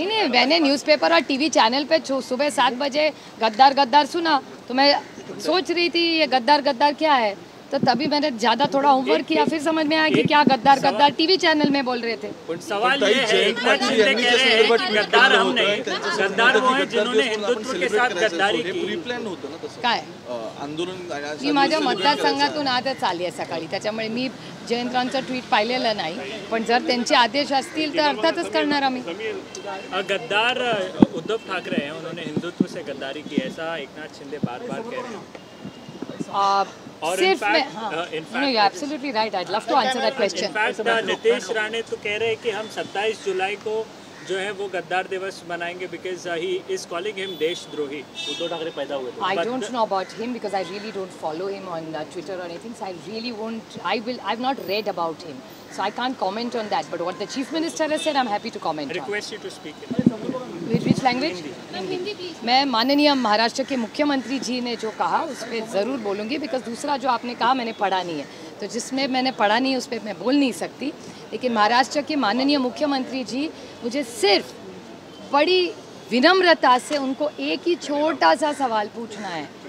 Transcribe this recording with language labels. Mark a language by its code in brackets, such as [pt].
[hi] नहीं, मैंने न्यूज़पेपर और टीवी चैनल पे सुबह 7 बजे गद्दार सुना तो मैं सोच रही थी ये गद्दार क्या है. तो तभी मैंने ज़्यादा थोड़ा होमवर्क किया, फिर समझ में आया कि क्या गद्दार टीवी चैनल में बोल रहे थे. सवाल ये है, एक बार शिंदे कह रहे हैं कि गद्दार हम नहीं, गद्दार वो हैं जिन्होंने हिंदुत्व के साथ गद्दारी की. [mr] काय मी माझ्या मतदारसंघातून आजच आली आहे सकाळी, त्याच्यामुळे मी जयंतरावांचं ट्विट पाहिलेलं नाही. पण जर त्यांचे आदेश असतील तर अर्थातच करणार आम्ही. [hi] गद्दार उद्धव ठाकरे हैं, उन्होंने हिंदुत्व से गद्दारी की, ऐसा एकनाथ शिंदे बार बार कह रहे हैं. और सिर्फ मैं [en] Absolutely right. I love to answer that question. [hi] In fact Nitish Rane तो कह रहे हैं कि हम 27 जुलाई को जो है वो गद्दार दिवस मनाएंगे [en] because he is calling him [hi] देशद्रोही. उद्धव ठाकरे पैदा हुए थे. [en] I don't know about him because I really don't follow him on Twitter or anything. So I really won't. I've not read about him, so I can't comment on that. But what the Chief Minister has said, I'm happy to comment on. Request you to speak Which language? [hi] Hindi please. मैं माननीय महाराष्ट्र के मुख्यमंत्री जी ने जो कहा उस पर ज़रूर बोलूँगी. बिकॉज दूसरा जो आपने कहा मैंने पढ़ा नहीं है, तो जिसमें मैंने पढ़ा नहीं है उस पर मैं बोल नहीं सकती. लेकिन महाराष्ट्र के माननीय मुख्यमंत्री जी, मुझे सिर्फ बड़ी विनम्रता से उनको एक ही छोटा सा सवाल पूछना है.